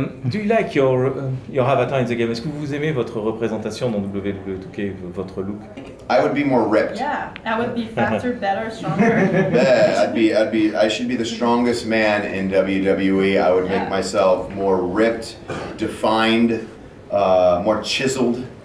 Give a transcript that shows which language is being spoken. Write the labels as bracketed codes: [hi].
[en] Do you like your avatar in the game? [fr] Est-ce que vous aimez votre représentation dans WWE 2K, votre look? [en] I would be more ripped. Yeah, I would be faster, better, stronger. Yeah, I should be the strongest man in WWE. I would Yeah. make myself more ripped, defined, more chiseled.